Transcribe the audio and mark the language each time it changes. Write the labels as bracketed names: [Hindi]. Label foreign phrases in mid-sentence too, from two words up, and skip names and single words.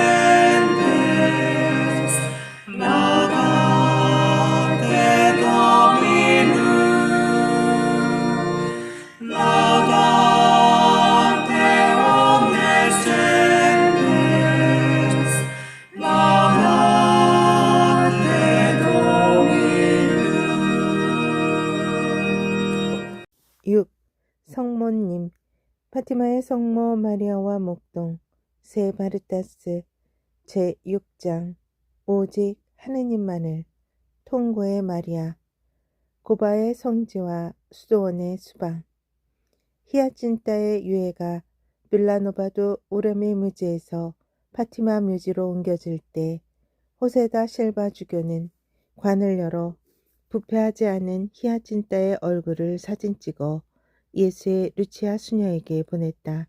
[Latin] gentes, laudate Dominum, laudate omnes gentes, laudate Dominum. [Korean] 6. 성모님 파티마의 성모 마리아와 목동 세 바르타스 제6장 오직 하느님만을 통고의 마리아 고바의 성지와 수도원의 수방 히아친타의 유해가 빌라노바도 우르미 뮤지에서 파티마 뮤지로 옮겨질 때 호세다 실바 주교는 관을 열어 부패하지 않은 히아친타의 얼굴을 사진 찍어 예수의 루치아 수녀에게 보냈다.